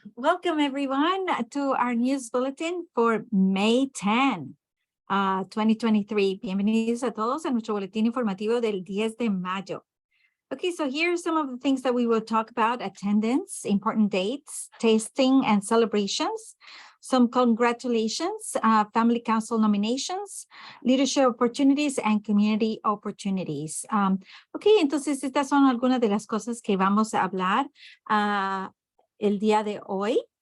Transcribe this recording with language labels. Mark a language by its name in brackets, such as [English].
[English] Welcome, everyone, to our news bulletin for May 10, 2023. [Spanish] Bienvenidos a todos a nuestro boletín informativo del 10 de mayo. [English] Okay, so here are some of the things that we will talk about: attendance, important dates, tasting and celebrations, some congratulations, family council nominations, leadership opportunities, and community opportunities. [Spanish] Okay, entonces estas son algunas de las cosas que vamos a hablar el día de hoy.